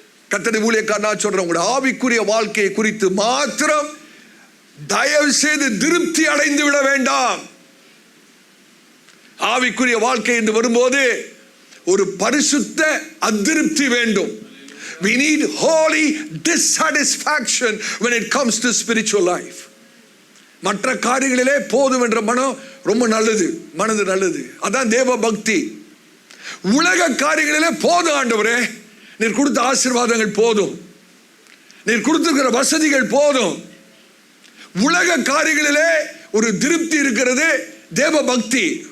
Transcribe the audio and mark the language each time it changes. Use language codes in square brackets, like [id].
[ta] கர்த்தருடைய ஊழியக்காரனா சொல்றேன், உங்களுடைய ஆவிக்குரிய வாழ்க்கையை குறித்து மாத்திரம் தயவு செய்து திருப்தி அடைந்து விட வேண்டாம். ஆவிக்குரிய வாழ்க்கை என்று வரும்போது ஒரு பரிசுத்த அதிருப்தி வேண்டும். [en] We need holy dissatisfaction when it comes to spiritual life. [ta] மற்ற காரியங்களிலே போதும் என்ற மனம் ரொம்ப நல்லது, மனது நல்லது, அதான் தேவ பக்தி. உலக காரியங்களிலே போதும் ஆண்டவரே, நீர் கொடுத்த ஆசீர்வாதங்கள் போதும், நீர் கொடுத்திருக்கிற வசதிகள் போதும். உலக காரியங்களிலே ஒரு திருப்தி இருக்கிறது, தேவ பக்தி.